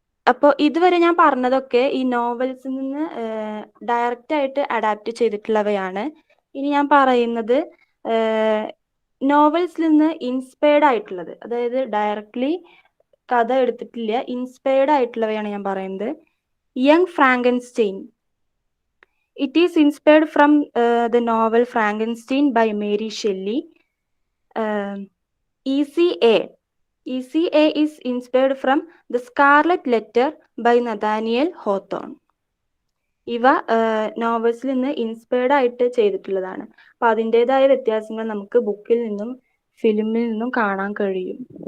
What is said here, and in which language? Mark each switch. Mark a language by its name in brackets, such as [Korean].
[Malayalam] അപ്പോൾ ഇതുവരെ ഞാൻ പറഞ്ഞതൊക്കെ ഈ നോവൽസിൽ നിന്ന് ഡയറക്റ്റ് ആയിട്ട് അഡാപ്റ്റ് ചെയ്തിട്ടുള്ളവയാണ്. ഇനി ഞാൻ പറയുന്നത് നോവൽസിൽ നിന്ന് ഇൻസ്പയർഡ് ആയിട്ടുള്ളത്, അതായത് ഡയറക്ട്ലി കഥ എടുത്തിട്ടില്ല, ഇൻസ്പയർഡ് ആയിട്ടുള്ളവയാണ് ഞാൻ പറയുന്നത്. [English] Young Frankenstein, it is inspired from the novel Frankenstein by Mary Shelley. ECA is inspired from The Scarlet Letter by Nathaniel Hawthorne. [Malayalam] ഇവ നോവൽസിൽ നിന്ന് ഇൻസ്പയർഡ് ആയിട്ട് ചെയ്തിട്ടുള്ളതാണ്. അപ്പൊ അതിൻ്റെതായ വ്യത്യാസങ്ങൾ നമുക്ക് ബുക്കിൽ നിന്നും ഫിലിമിൽ നിന്നും കാണാൻ കഴിയും.